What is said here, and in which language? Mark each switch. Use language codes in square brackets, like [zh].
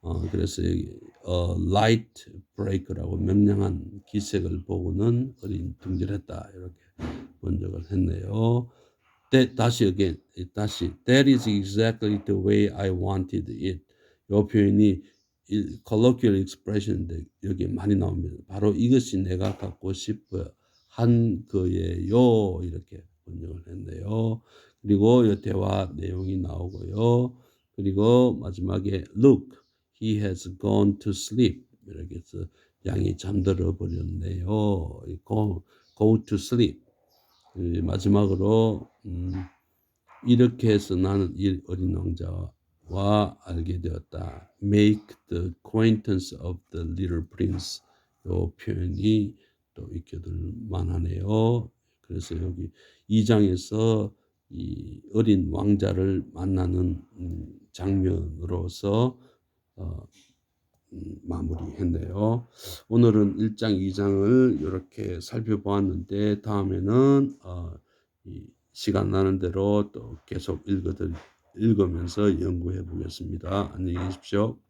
[ko] 그래서 light break라고 명량한 기색을 보고는 어린 둥절했다 이렇게 번역을 했네요. 다시 [en] that is exactly the way I wanted it. [ko] 이 표현이 [en] colloquial expression [ko] 인데 여기 많이 나옵니다. 바로 이것이 내가 갖고 싶어 한 거예요 이렇게 번역을 했네요. 그리고 이 대화 내용이 나오고요. 그리고 마지막에 [en] look, he has gone to sleep [ko] 이렇게 해서 양이 잠들어 버렸네요. [en] go to sleep. [ko] 마지막으로 이렇게 해서 나는 이 어린 왕자와 알게 되었다. [en] Make the acquaintance of the little prince. [ko] 이 표현이 또 익혀둘 만하네요. 그래서 여기 2장에서 이 어린 왕자를 만나는 장면으로서 마무리했네요. 오늘은 1장, 2장을 이렇게 살펴보았는데 다음에는 시간 나는 대로 또 계속 읽으면서 연구해 보겠습니다. 안녕히 계십시오.